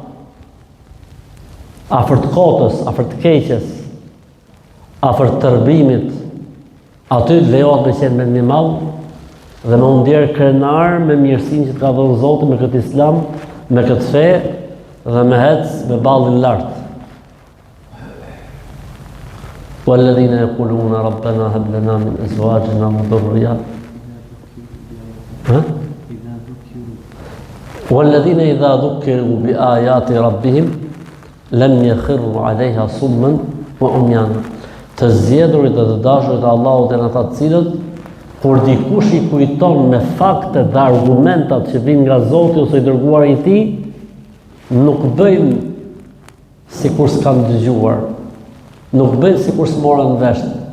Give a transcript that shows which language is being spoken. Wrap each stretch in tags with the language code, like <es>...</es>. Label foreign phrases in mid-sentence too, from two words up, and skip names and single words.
<sq>Afër të kotës, afër të keqes, afër të tërbimit, aty lejohet me qenë me një madh dhe me ndjer krenar me mirësinë që të ka dhënë Zoti, me këtë islam, me këtë fe dhe me hec me ballin lart.</sq> <ar>والذين يقولون ربنا هب لنا من أزواجنا وذرياتنا والذين إذا ذكروا بآيات ربهم لم يخروا عليها صما وعميانا.</ar> <sq>Të zgjedhurit dhe të dashurit e Allahut janë ata të cilët kur dikush I kujton me fakte dhe argumentat që vijnë nga Zoti ose I dërguari I Tij, nuk bëjnë sikur s'kan dëgjuar, nuk bëjnë sikur s'morën vesh,</sq>